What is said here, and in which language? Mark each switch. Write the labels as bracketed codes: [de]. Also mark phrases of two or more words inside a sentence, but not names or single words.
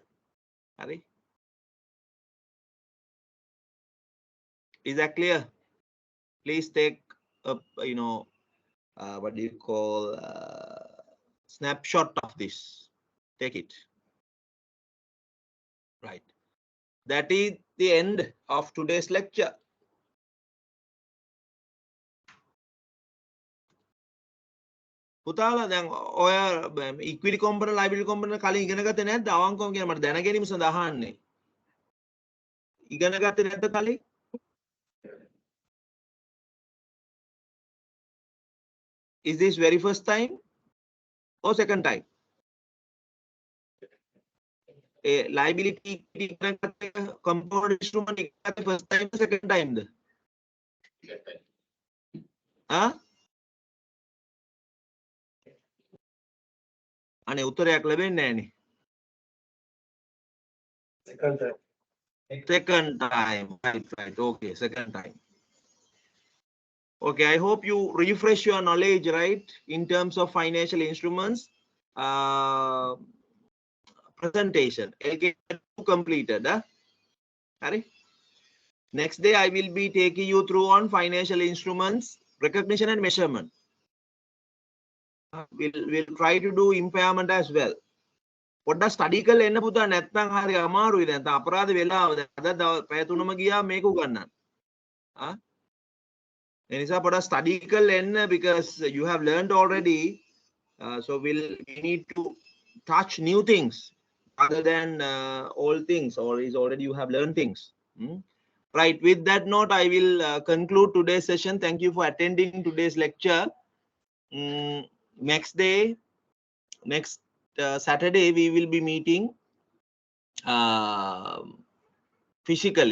[en] Right? Is that clear? Please take a, what do you call, snapshot of this. Take it. Right. That is the end of today's lecture. [si] පුතාලා දැන් ඔය [en] equity component liability component [si] කලින් ඉගෙන ගත්තේ නැද්ද? අවංකවම කියන මට දැන ගැනීම සඳහා අහන්නේ. ඉගෙන ගත්තේ නැද්ද කලින්? [en] Is this very first time or second time? A liability compound instrument first time or second time? [si] Huh? අනේ උත්තරයක් ලැබෙන්නේ නැහනේ. [en] Second time. Second time. Right. Okay, second time. Okay, I hope you refresh your knowledge, right, in terms of financial instruments. Presentation. LK2 completed. Harry? Next day, I will be taking you through on financial instruments, recognition and measurement. We'll try to do impairment as well. [si] පොඩ්ඩක් ස්ටඩි කරලා එන්න පුතා නැත්නම් හරි අමාරුයි දැන් තා අපරාධ වෙලාව දැන් අද පැය 3ම ගියා මේක උගන්නන්න. ඒ නිසා පොඩ්ඩක් ස්ටඩි කරලා එන්න [en] because you have learned already, so we need to touch new things other than old things, or is already you have learned things. Right, with that note I will conclude today's session. Thank you for attending today's lecture. Next Saturday we will be meeting physically.